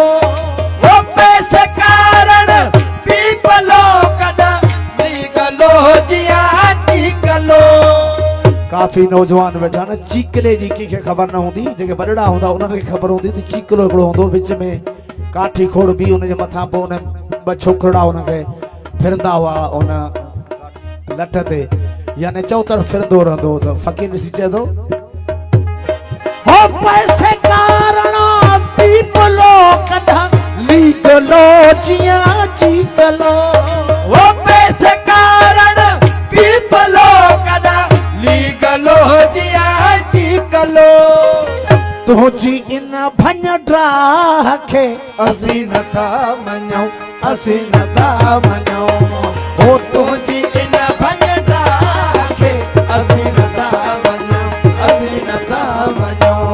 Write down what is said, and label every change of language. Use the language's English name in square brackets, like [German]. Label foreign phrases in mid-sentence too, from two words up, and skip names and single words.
[Sindhi] वो पैसे कारण पीपलो कदा लीगलो जिया चीकलो। काफ़ी नौजवान वेठा न चीकले जी कंहिंखे ख़बर न हूंदी, जेके वॾड़ा हूंदा उन्हनि खे ख़बर हूंदी त चीकलो हिकिड़ो हूंदो, विच में काठी खोड़ बि उनजे मथां पोइ उन ॿ छोकिरा उनखे फिरंदा हुआ उन लठ ते, यानी चौतर फिरंदो रहंदो त फ़क़ीर ॾिसी चए थो पैसे कारण पीपलो कदा लीगलो जिया चीकलो। वो पैसे कारण पीपलो कदा लीगलो जिया चीकलो। तुझी इन भञड्रा खे असीं नथा मञूं, असीं नथा मञूं। ओ तुझी इन भञड्रा खे असीं नथा मञूं, असीं नथा मञूं।